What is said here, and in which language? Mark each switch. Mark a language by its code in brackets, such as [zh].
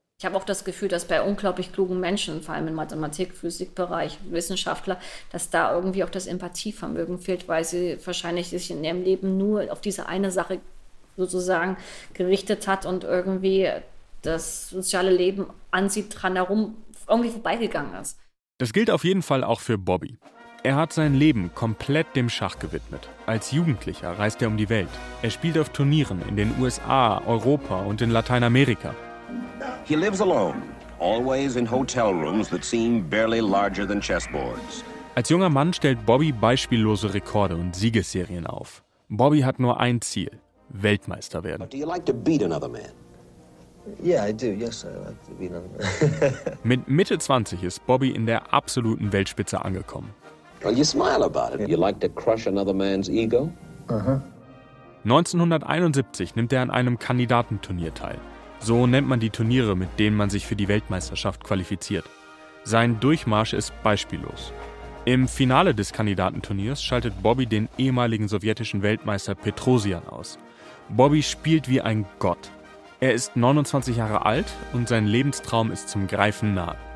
[de] Ich habe auch das Gefühl, dass bei unglaublich klugen Menschen, vor allem im Mathematik-, Physikbereich, Wissenschaftler, dass da irgendwie auch das Empathievermögen fehlt, weil sie wahrscheinlich sich in ihrem Leben nur auf diese eine Sache sozusagen gerichtet hat und irgendwie das soziale Leben an sie dran herum irgendwie vorbeigegangen ist. Das gilt auf jeden Fall auch für Bobby. Er hat sein Leben komplett dem Schach gewidmet. Als Jugendlicher reist er um die Welt. Er spielt auf Turnieren in den USA, Europa und in Lateinamerika. [en] He lives alone, always in hotel rooms that seem barely larger than chessboards. [de] Als junger Mann stellt Bobby beispiellose Rekorde und Siegesserien auf. Bobby hat nur ein Ziel: Weltmeister werden. [en] But do you like to beat another man? Yeah, I do. Yes, I like to beat another man. [de] Mit Mitte 20 ist Bobby in der absoluten Weltspitze angekommen. [en] Well, you smile about it. You like to crush another man's ego? Uh-huh. [de] 1971 nimmt er an einem Kandidatenturnier teil. So nennt man die Turniere, mit denen man sich für die Weltmeisterschaft qualifiziert. Sein Durchmarsch ist beispiellos. Im Finale des Kandidatenturniers schaltet Bobby den ehemaligen sowjetischen Weltmeister Petrosian aus. Bobby spielt wie ein Gott. Er ist 29 Jahre alt und sein Lebenstraum ist zum Greifen nah.